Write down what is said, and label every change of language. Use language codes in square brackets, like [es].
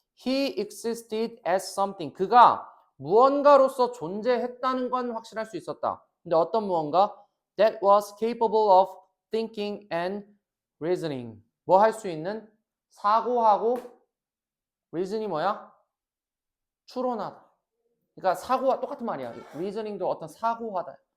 [en] He existed as something. [ko] 그가 무언가로서 존재했다는 건 확신할 수 있었다. 근데 어떤 무언가? [en] That was capable of thinking and reasoning. [ko] 뭐 할 수 있는? 사고하고 reason이 뭐야? 추론하다. 그러니까 사고와 똑같은 말이야. reasoning도 어떤 사고하다.